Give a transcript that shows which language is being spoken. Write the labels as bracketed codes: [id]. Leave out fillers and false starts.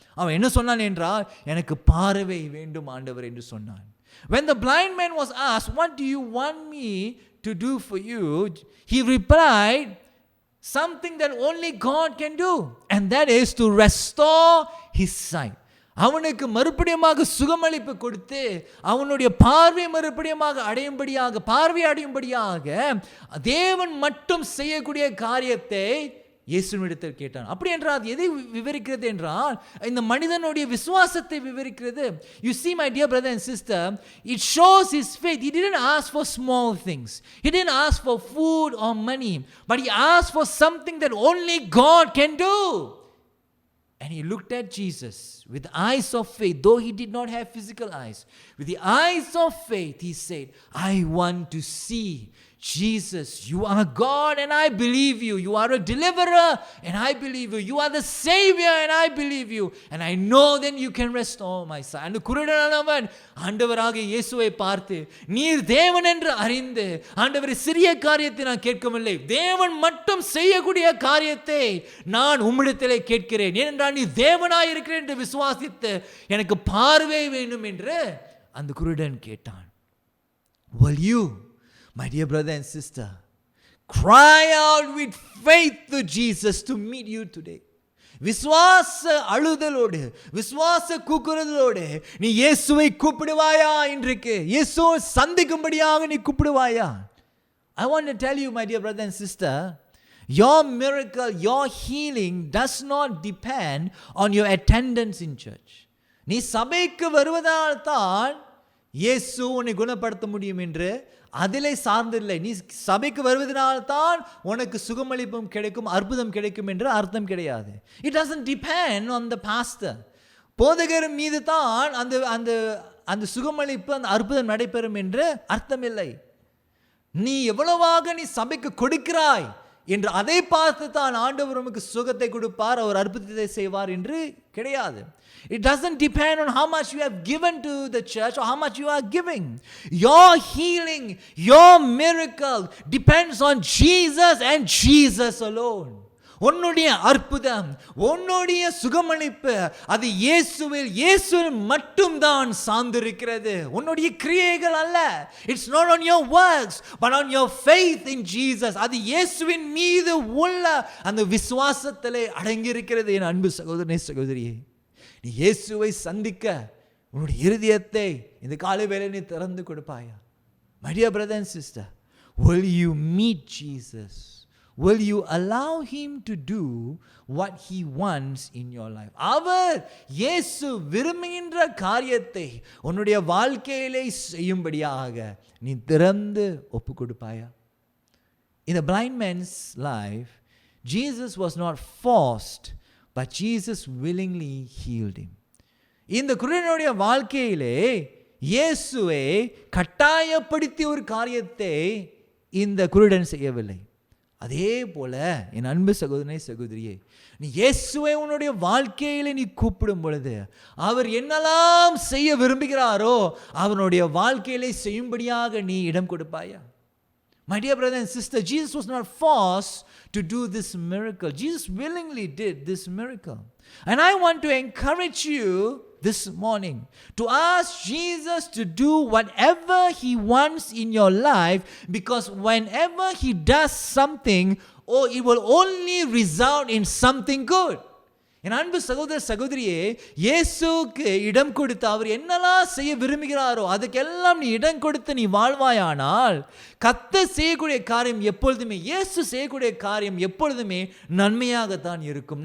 [ta] அவன் என்ன சொன்னான் என்றால், எனக்கு பார்வை வேண்டும் ஆண்டவர் என்று சொன்னான். [en] When the blind man was asked, what do you want me to do for you? He replied, something that only God can do, and that is to restore his sight. [ta] அவனுக்கு மறுபடியுமாக சுகமளிப்பு கொடுத்து அவனுடைய பார்வை மறுபடியுமாக பார்வை அடையும்படியாக தேவன் மட்டும் செய்யக்கூடிய காரியத்தை இயேசுவினிடத்தில் கேட்டான். அப்படி என்றால் எதை விவரிக்கிறது என்றால், இந்த மனிதனுடைய விசுவாசத்தை விவரிக்கிறது. [en] You see, my dear brother and sister, it shows his faith. He didn't ask for small things. He didn't ask for food or money, but he asked for something that only God can do. And he looked at Jesus with eyes of faith, though he did not have physical eyes. With the eyes of faith, he said, I want to see. Jesus, you are God and I believe you. You are a deliverer and I believe you. You are the Savior and I believe you. And I know then you can restore my sight. And குருடனானவன் ஆண்டவராக இயேசுவை பார்த்து, நீர் தேவன் என்று அறிந்து, ஆண்டவரே, சிறிய காரியத்தை நான் கேட்கவில்லை, தேவன் மட்டும் செய்யக்கூடிய காரியத்தை நான் உம்மிடத்திலே கேட்கிறேன். ஏனென்றால் நீ தேவனாய் இருக்கிறேன் என்று விசுவாசித்து எனக்கு பார்வை வேண்டும் என்று அந்த குருடன் கேட்டான். Will you, my dear brother and sister, cry out with faith to Jesus to meet you today? [ta] விசுவாச அழுதலோடு, விசுவாச கூக்குரலோடு நீ இயேசுவை கூப்பிடுவாயா? இன்றைக்கு இயேசுவை சந்திக்கும்படியாக நீ கூப்பிடுவாயா? [en] I want to tell you, my dear brother and sister, your miracle, your healing does not depend on your attendance in church. [ta] நீ சபைக்கு வருவதால் தான் இயேசு உன்னை குணப்படுத்த முடியும் என்று அதிலே சார்ந்தில்லை. நீ சபைக்கு வருவதனால்தான் உனக்கு சுகமளிப்பும் கிடைக்கும், அற்புதம் கிடைக்கும் என்று அர்த்தம் கிடையாது. [en] It doesn't depend on the pastor. [ta] போதகர் மீது தான் அந்த சுகமளிப்பு, அந்த அற்புதம் நடைபெறும் என்று அர்த்தம் இல்லை. நீ எவ்வளவாக நீ சபைக்கு கொடுக்கிறாய் என்று அதை பார்த்து தான் ஆண்டவர் உனக்கு சுகத்தை கொடுப்பார், அவர் அற்புதத்தை செய்வார் என்று கிடையாது. [en] It doesn't depend on how much you have given to the church or how much you are giving. Your healing, your miracle depends on Jesus and Jesus alone. [ta] உன்னுடைய அற்புதம், உன்னுடைய சுகமளிப்பு அது இயேசுவில் மட்டும்தான் சார்ந்திருக்கிறது, உன்னுடைய கிரியைகள் அல்ல. [en] It's not on your works but on your faith in Jesus. [ta] அது இயேசுவின் மீது உள்ள அந்த விசுவாசத்திலே அடங்கி இருக்கிறது. என் அன்பு சகோதரனே, சகோதரியே, நீ இயேசுவை சந்திக்க உன்னுடைய இருதயத்தை இந்த காலை வேளை நீ திறந்து கொடுப்பாயா? [en] My dear brother and sister, will you meet Jesus? Will you allow him to do what he wants in your life? [ta] அவர் இயேசு விரும்புகின்ற காரியத்தை உன்னுடைய வாழ்க்கையிலே செய்யும்படியாக நீ திறந்து ஒப்பு கொடுப்பாயா? [en] In the blind man's life, Jesus was not forced, but Jesus willingly healed him. [ta] இந்த குருடனுடைய வாழ்க்கையிலே இயேசுவை கட்டாயப்படுத்திய ஒரு காரியத்தை இந்த குருடன் செய்யவில்லை. அதே போல என் அன்பு சகோதரனே சகோதரியே, நீ இயேசுவை உன்னுடைய வாழ்க்கையில நீ கூப்பிடும் பொழுது அவர் என்னெல்லாம் செய்ய விரும்புகிறாரோ அவனுடைய வாழ்க்கையிலே செய்யும்படியாக நீ இடம் கொடுப்பாயா? [en] My dear brother and sister, Jesus was not forced to do this miracle. Jesus willingly did this miracle. And I want to encourage you this morning to ask Jesus to do whatever he wants in your life, because whenever he does something, it will only result in something good. [ta] என் அன்பு சகோதர சகோதரியே, இயேசுக்கு இடம் கொடுத்து அவர் என்னெல்லாம் செய்ய விரும்புகிறாரோ அதுக்கெல்லாம் நீ இடம் கொடுத்து நீ வாழ்வாயானால் கர்த்தர் செய்யக்கூடிய காரியம் எப்பொழுதுமே, இயேசு செய்யக்கூடிய காரியம் எப்பொழுதுமே நன்மையாகத்தான் இருக்கும்.